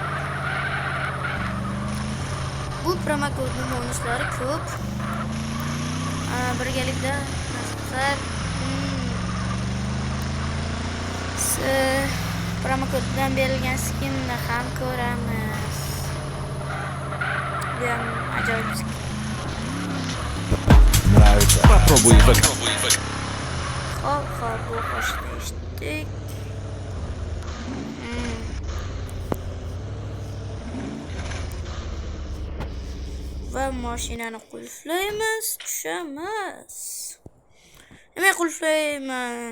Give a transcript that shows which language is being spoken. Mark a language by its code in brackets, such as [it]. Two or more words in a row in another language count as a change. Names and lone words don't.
[uz] Bu promokodning bonuslari ko'p. Birgalikda maslahat promokoddan berilgan skinni ham ko'ramiz. Bu ham ajoyib skin. [ru] Нравится? Попробуй ВК. [uz] Hop, bu qo'shiqni eshitdik. Va mashinani qulflaymiz, tushamiz. Nima qulflayman?